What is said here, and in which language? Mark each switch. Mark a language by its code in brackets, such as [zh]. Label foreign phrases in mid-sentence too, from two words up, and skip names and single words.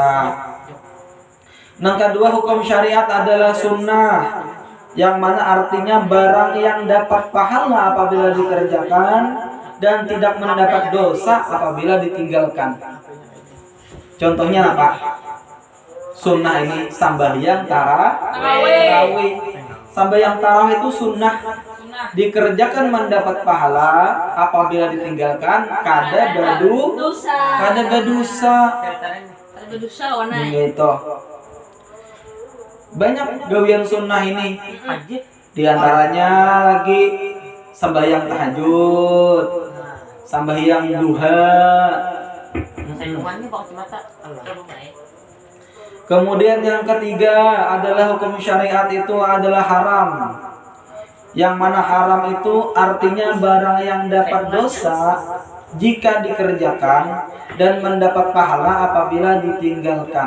[id] Yang kedua, hukum syariat adalah sunnah, yang mana artinya barang yang dapat pahala apabila dikerjakan dan tidak mendapat dosa apabila ditinggalkan. Contohnya apa? Sunnah ini sembahyang tarawih. Sembahyang tarawih itu sunnah, dikerjakan mendapat pahala, apabila ditinggalkan kada berdosa. Gitu. Banyak gawian sunnah ini. Di antaranya lagi sembahyang tahajud, sembahyang duha. Kemudian yang ketiga adalah hukum syariat itu adalah haram. Yang mana haram itu artinya barang yang dapat dosa jika dikerjakan dan mendapat pahala apabila ditinggalkan.